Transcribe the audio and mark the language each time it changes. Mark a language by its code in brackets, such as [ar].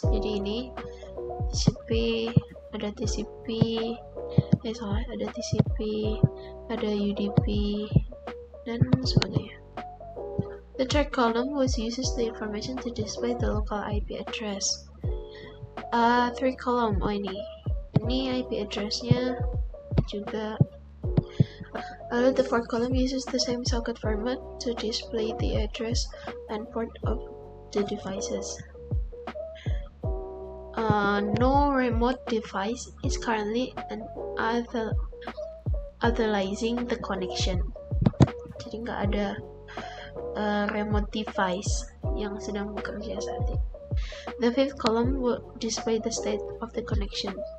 [id] Jadi ini TCP, ada TCP, ada TCP, ada UDP, dan sebagainya. [en] The third column was uses the information to display the local IP address. [id] Third column, ini IP address-nya juga. [en] Lalu the fourth column uses the same socket format to display the address and port of the devices. No remote device is currently authorizing the connection. [id] Jadi nggak ada remote device yang sedang bekerja saat ini. [en] The fifth column will display the state of the connection.